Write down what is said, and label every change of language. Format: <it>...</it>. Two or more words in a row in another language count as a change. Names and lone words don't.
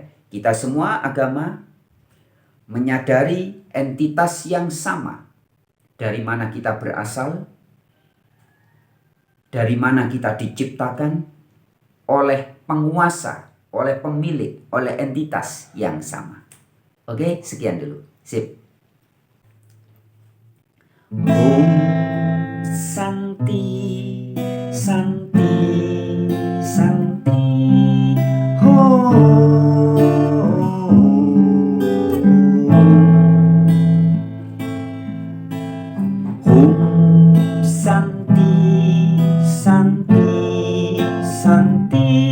<id>Kita semua agama menyadari entitas yang sama. Dari mana kita berasal, dari mana kita diciptakan, oleh penguasa, oleh pemilik, oleh entitas yang sama. Oke, sekian dulu. Sip.</id> <sa>ॐ शान्ति शान्ति शान्ति ॐ शान्ति शान्ति शान्ति</sa>